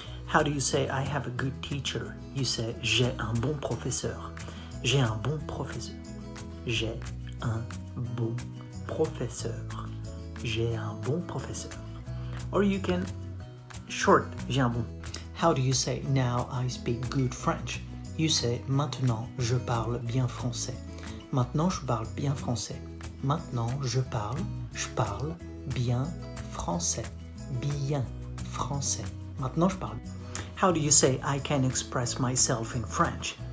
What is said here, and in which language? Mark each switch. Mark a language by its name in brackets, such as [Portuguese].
[English] How do you say I have a good teacher? You say [French] j'ai un bon professeur. J'ai un bon professeur. J'ai un bon professeur. J'ai un bon professeur. [English] Or you can short, [French] j'ai un bon. [English] How do you say now I speak good French? You say [French] maintenant je parle bien français. Maintenant je parle bien français. Maintenant je parle bien français. Bien français. Maintenant je parle. [English] How do you say I can express myself in French?